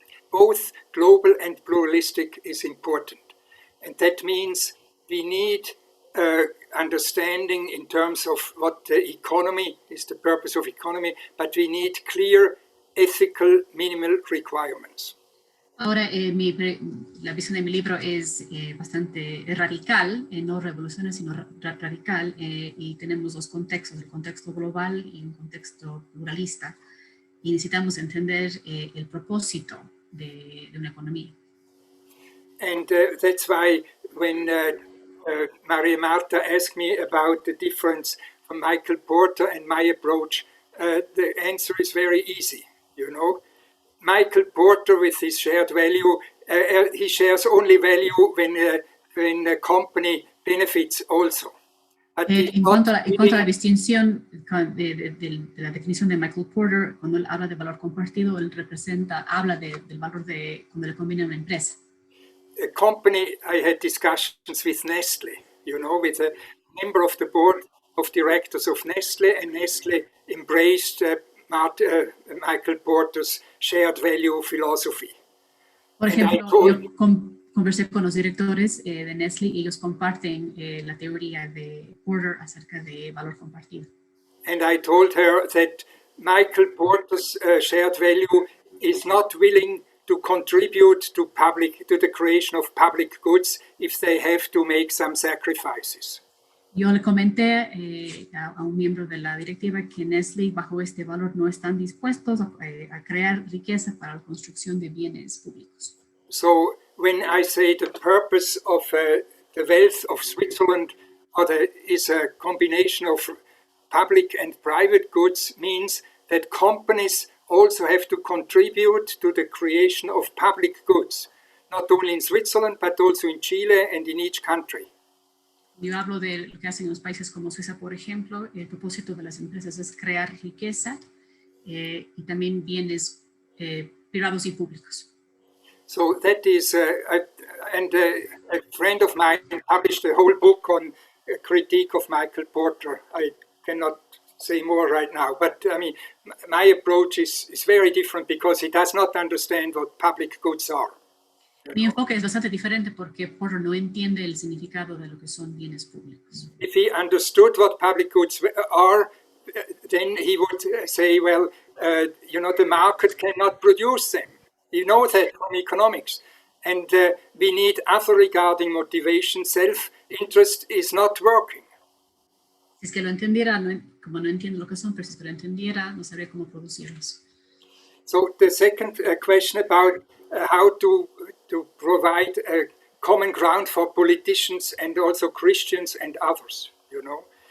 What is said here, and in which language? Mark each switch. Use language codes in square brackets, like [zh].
[en] Both global and pluralistic is important. And that means we need understanding in terms of what the economy is, the purpose of economy, but we need clear ethical minimal requirements. [es] Ahora, la visión de mi libro es bastante radical, no revolucionaria, sino radical, y tenemos dos contextos, el contexto global y un contexto pluralista, y necesitamos entender el propósito de una economía. [en] And that's why when Maria Marta asked me about the difference from Michael Porter and my approach, the answer is very easy, you know. Michael Porter, with his shared value, he shares only value when a company benefits also. [es] En cuanto a la distinción de la definición de Michael Porter, cuando él habla de valor compartido, él habla del valor cuando le conviene a una empresa. [en] A company, I had discussions with Nestle, you know, with a member of the board of directors of Nestle, and Nestle embraced Michael Porter's shared value philosophy. [es] Por ejemplo, yo conversé con los directores de Nestle y ellos comparten la teoría de Porter acerca de valor compartido. [en] And I told her that Michael Porter's shared value is not willing to contribute to the creation of public goods if they have to make some sacrifices. [es] Yo le comenté a un miembro de la directiva que Nestle, bajo este valor, no están dispuestos a crear riqueza para la construcción de bienes públicos. [en] So when I say the purpose of the wealth of Switzerland is a combination of public and private goods, means that companies also have to contribute to the creation of public goods, not only in Switzerland, but also in Chile and in each country. [es] Yo hablo de lo que hacen los países como Suiza, por ejemplo. El propósito de las empresas es crear riqueza y también bienes privados y públicos. [en] So that is, and a friend of mine published a whole book on a critique of Michael Porter. I cannot say more right now, but I mean, my approach is very different because he does not understand what public goods are. [es] Mi enfoque es bastante diferente porque Porter no entiende el significado de lo que son bienes públicos. [en] If he understood what public goods are, then he would say, well, you know, the market cannot produce them. You know that from economics. And we need other regarding motivation. Self-interest is not working. [es] Si es que lo entendiera, como no entiende lo que son, pero si es que lo entendiera, no sabría cómo producirlos. [en] So the second question about how to provide a common ground for politicians and also Christians and others, you know.